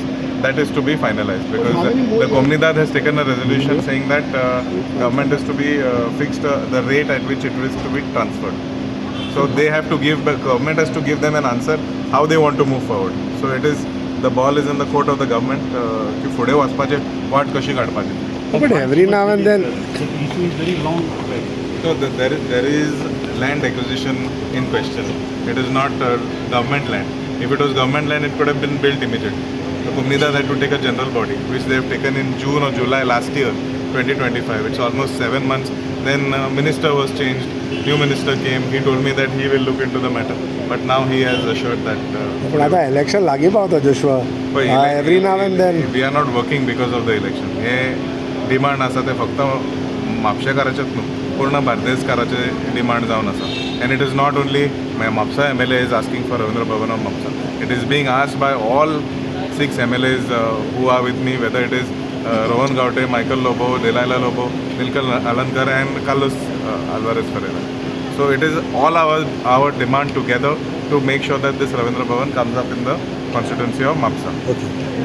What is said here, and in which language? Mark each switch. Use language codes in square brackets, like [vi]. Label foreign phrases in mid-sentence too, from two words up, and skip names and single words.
[en] That is to be finalized because the Kumnidad has taken a resolution saying that government is to be fixed the rate at which it is to be transferred. So they have to give, the government has to give them an answer how they want to move forward. So it is, the ball is in the court of the government [kok] की फुडें वचपाचे वाट कशी काडपाची. [en] but every now and then So there is land acquisition in question. It is not government land. If it was government land, it could have been built immediately. The Kumnidad had to take a general body, which they have taken in June or July last year, 2025. It's almost 7 months. Then minister was changed. New minister came. He told me that he will look into the matter. But now he has assured that. [kok] पण आता इलेक्शन लागीं पावता जोशुआ [en] every now and then We are not working because of the election. [kok] हे डिमांड आसा ते फक्त म्हापशेकाराचेच न्हू, पूर्ण बार्देसकाराचे डिमांड जावन आसा. [en] And it is not only Mapsa MLA is asking for Ravindra Bhavan of Mapsa. It is being asked by all 6 MLAs who are with me, whether it is Rohan Gaute, Michael Lobo, Delilah Lobo, Nilkal Alankar and Carlos Alvarez Ferreira. So it is all our demand together to make sure that this Ravindra Bhavan comes up in the constituency of Mapsa.